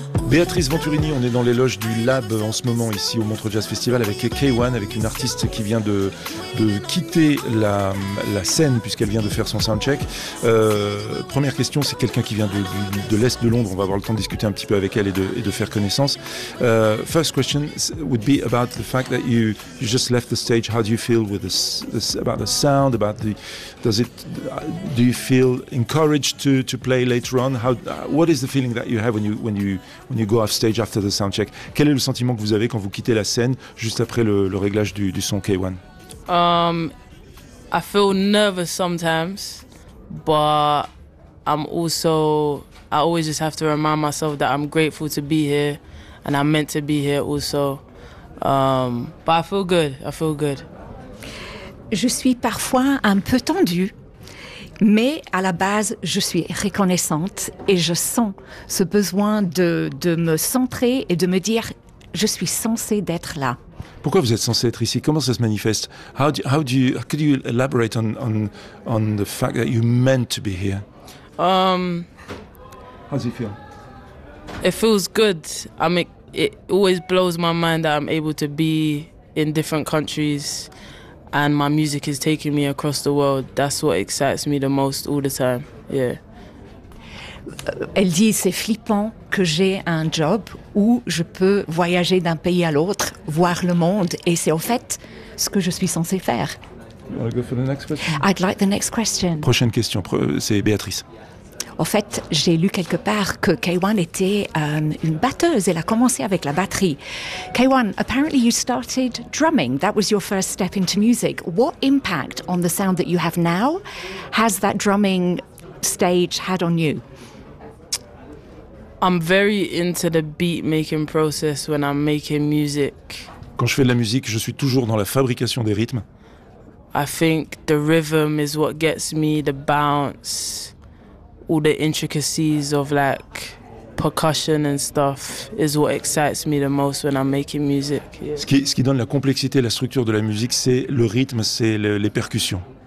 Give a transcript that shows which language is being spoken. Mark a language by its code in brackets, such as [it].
[fr] Béatrice Venturini, on est dans les loges du Lab en ce moment ici au Montreux Jazz Festival avec K1, avec une artiste qui vient de quitter la scène puisqu'elle vient de faire son soundcheck. Première question, c'est quelqu'un qui vient de l'Est de Londres, on va avoir le temps de discuter un petit peu avec elle et de faire connaissance. [en] First question would be about the fact that you just left the stage. How do you feel with this about the sound, about the, does it, do you feel encouraged to play later on? How, what is the feeling that you have when you go off stage after the sound check? [fr] Quel est le sentiment que vous avez quand vous quittez la scène juste après le réglage du son K1? [en] I feel nervous sometimes, but I'm also, I always just have to remind myself that I'm grateful to be here and I'm meant to be here also. But I feel good, I feel good. [fr] Je suis parfois un peu tendue, mais à la base, je suis reconnaissante et je sens ce besoin de me centrer et de me dire je suis censée d'être là. Pourquoi vous êtes censée être ici? Comment ça se manifeste? [en] How could you elaborate on the fact that you meant to be here? How does it feel? It feels good. I mean, it always blows my mind that I'm able to be in different countries. And my music is taking me across the world. That's what excites me the most all the time. Yeah. [fr] Elle dit c'est flippant que j'ai un job où je peux voyager d'un pays à l'autre, voir le monde, et c'est au fait ce que je suis censée faire. [en] You want to go for the next question? I'd like the next question. [fr] Prochaine question, c'est Béatrice. Au fait, j'ai lu quelque part que K1 était une batteuse. Elle a commencé avec la batterie. K1, [en] apparently you started drumming. That was your first step into music. What impact on the sound that you have now has that drumming stage had on you? I'm very into the beat making process when I'm making music. [fr] Quand je fais de la musique, je suis toujours dans la fabrication des rythmes. [en] I think the rhythm is what gets me, the bounce. All the intricacies of like percussion and stuff is what excites me the most when I'm making music. Yeah. [fr] Ce qui donne la complexité, la structure de la musique, c'est le rythme, c'est les percussions.